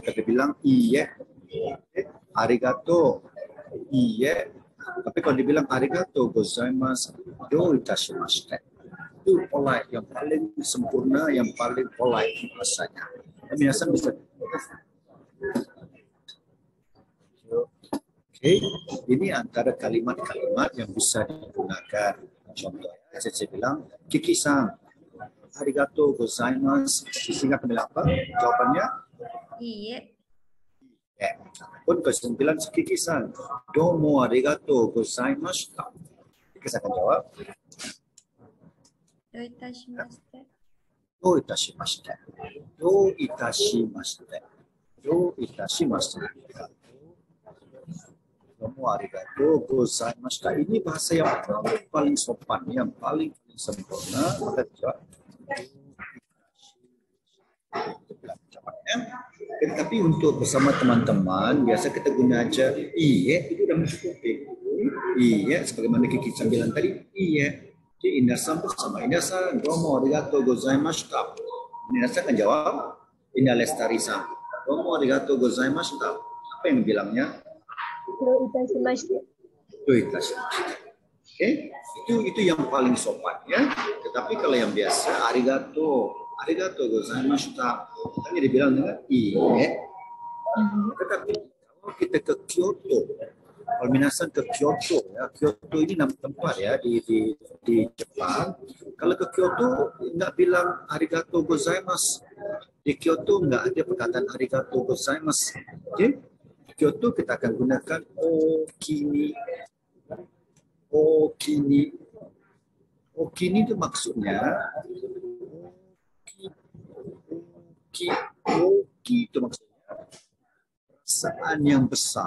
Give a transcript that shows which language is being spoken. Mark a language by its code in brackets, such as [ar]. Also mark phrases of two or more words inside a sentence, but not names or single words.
[id] kita bilang iye, [ja] ありがとう いいえ, [id] tapi kalau dibilang [ja] ありがとう ございます どう いたしまして, [id] itu polite, yang paling sempurna, yang paling polite bahasanya. Minasan bisa. Oke, ini antara kalimat-kalimat yang bisa digunakan. Contohnya, saya bilang Kiki-san, [ja] ありがとう ございます. [id] Sehingga kami apa? Jawabannya? Iye. Ya. Pun kesimpulan Kiki-san, [ja] どうも ありがとう ございました. [id] Kita akan jawab. [ja] どう いたしまして. どう いたしまして。どう いたしまして. どう いたしまして. どうも ありがとう ございました. [id] Ini bahasa yang paling sopan, yang paling sempurna. Maka jawab. Tapi untuk bersama teman-teman biasa kita guna aja iye, itu sudah mencukupi. Iye sebagaimana Kiki bilang tadi, iye. Jadi inasan bersama inasan [ja] どうも ありがとう ございました. [id] Inasan akan jawab ina lestari-san. [ja] どうも ありがとう ございました. [id] Apa yang bilangnya? [ja] どう いたしまして. どう いたしまして. [id] Oke, itu yang paling sopan ya. Tetapi kalau yang biasa [ja] ありがとう ございました, [id] hanya dibilang dengan iye. Tetapi kalau kita ke Kyoto, kalau minasan ke Kyoto ya, Kyoto ini nama tempat ya di Jepang. Kalau ke Kyoto nggak bilang [ja] ありがとう ございます. [id] Di Kyoto nggak ada perkataan [ja] ありがとう ございます. [id] Oke, di Kyoto kita akan gunakan okini. Okini. Okini itu maksudnya oki itu maksudnya perasaan yang besar.